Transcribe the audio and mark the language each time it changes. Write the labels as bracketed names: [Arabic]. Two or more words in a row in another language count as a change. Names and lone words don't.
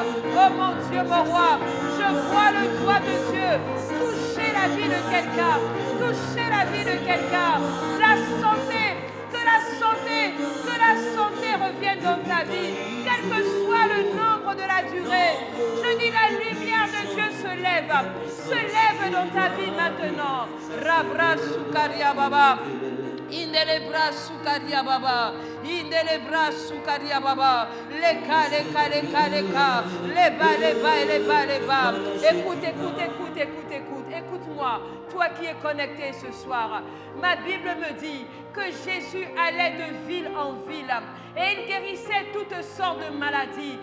[French] Oh mon Dieu, mon roi, je vois le doigt de Dieu toucher la vie de quelqu'un, toucher la vie de quelqu'un, la santé. Que la santé revienne dans ta vie, quel que soit le nombre de la durée. Je dis la lumière de Dieu se lève dans ta vie maintenant. Rabra Sukaria Baba. Indelebra Sukaria Baba, Indelebra Sukaria Baba, leka, leka, leka, leka, les bas. Écoute-moi, toi qui es connecté ce soir. Ma Bible me dit que Jésus allait de ville en ville et il guérissait toutes sortes de maladies.